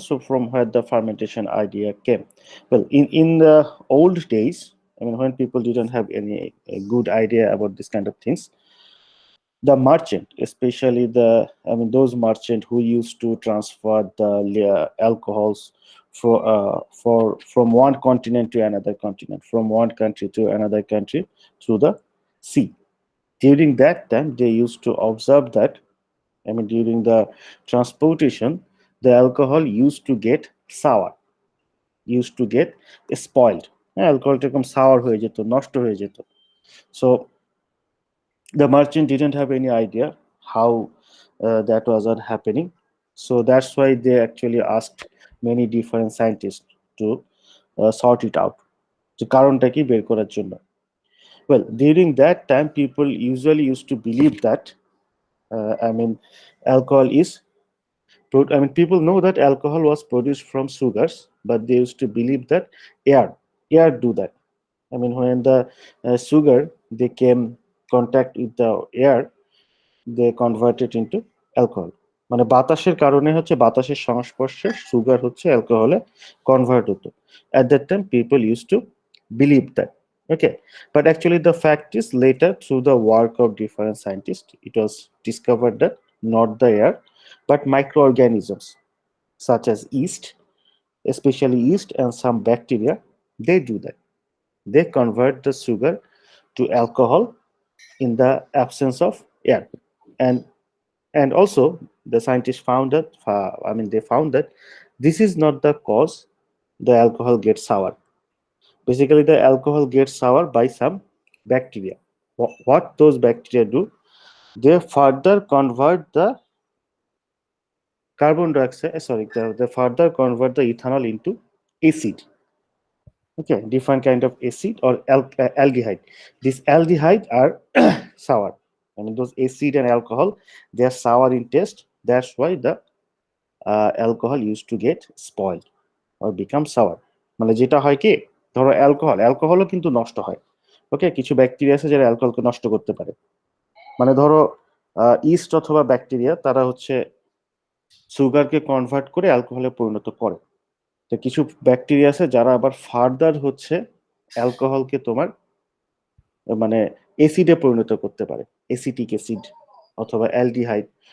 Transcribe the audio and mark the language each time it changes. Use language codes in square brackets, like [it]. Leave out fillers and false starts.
[en] So from where the fermentation idea came? Well, in the old days, I mean, when people didn't have any good idea about this kind of things, the merchant, especially those merchant who used to transfer the alcohols from one continent to another continent, from one country to another country through the sea. During that time, they used to observe that, I mean, during the transportation, the alcohol used to get sour, used to get spoiled. Alcohol become sour [bn] হয়ে যেত, নষ্ট হয়ে যেত. [en] So the merchant didn't have any idea how that was not happening. So that's why they actually asked many different scientists to sort it out. [bn] So কারণটা কি বের করার জন্য. [en] Well, during that time, people usually used to believe that alcohol is, people know that alcohol was produced from sugars, but they used to believe that air do that. I mean, when the sugar, they came contact with the air, they convert it into alcohol. [bn] মানে বাতাসের কারণে হচ্ছে, বাতাসের সংস্পর্শে sugar হচ্ছে অ্যালকোহলে convert হতো। [en] At that time, people used to believe that. Okay, but actually the fact is, later through the work of different scientists, it was discovered that not the air, but microorganisms such as yeast, especially yeast and some bacteria, they do that. They convert the sugar to alcohol in the absence of air. And also the scientists found that, they found that this is not the cause the alcohol gets sour. Basically, the alcohol gets sour by some bacteria. What those bacteria do, they further convert the carbon dioxide, they further convert the ethanol into acid. Okay, different kind of acid or aldehyde. These aldehyde are sour. I mean, those acid and alcohol, they are sour in taste. That's why the alcohol used to get spoiled or become sour. [bn] মানে যেটা হয় কি, ধরো অ্যালকোহলও কিন্তু নষ্ট হয়। ওকে, কিছু bacteria আছে যারা অ্যালকোহলকে নষ্ট করতে পারে। মানে ধরো ইস্ট অথবা ব্যাকটেরিয়া, তারা হচ্ছে সুগারকে কনভার্ট করে অ্যালকোহলে পরিণত করে। তো কিছু ব্যাকটেরিয়া আছে যারা আবার ফার্দার হচ্ছে অ্যালকোহলকে তোমার মানে অ্যাসিডে পরিণত করতে পারে, অ্যাসিটিক অ্যাসিড অথবা অ্যালডিহাইড।